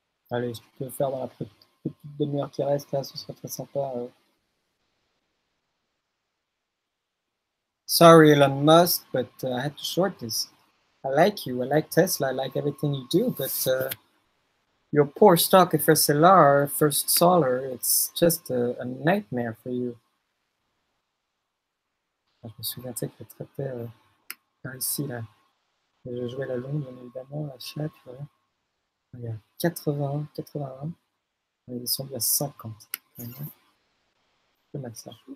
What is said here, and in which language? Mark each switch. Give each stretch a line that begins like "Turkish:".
French: Allez, je peux le faire dans la petite demi-heure qui reste, là, ce serait très sympa.
English: Sorry, Elon Musk, but I had to short this. I like you, I like Tesla, I like everything you do, but your poor stock FSLR, First Solar, it's just a nightmare for you.
French: Je me souviens, tu sais, que je traitais par ici, là. Je jouais la longue, bien évidemment, la chatte, voilà. Il y a 80, 81. On est descendu à 50. Vraiment. C'est mal ça.